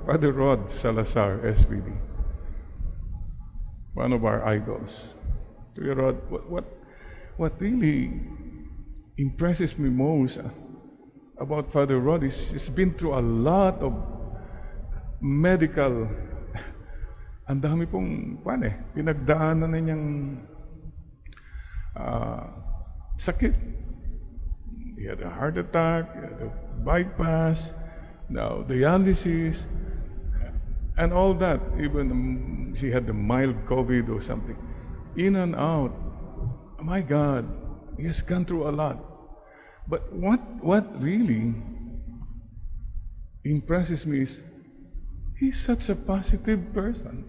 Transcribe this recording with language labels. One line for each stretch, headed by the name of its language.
English: Father Rod Salazar, SVD, one of our idols. Father Rod, what really impresses me most about Father Rod is he's been through a lot of medical.
Filipino: Ang dami pong pinagdaanan na niyang sakit.
English: He had a heart attack, he had a bypass, now dialysis, and all that. Even she had the mild COVID or something. In and out. Oh my God, he has gone through a lot. But what really impresses me is he's such a positive person.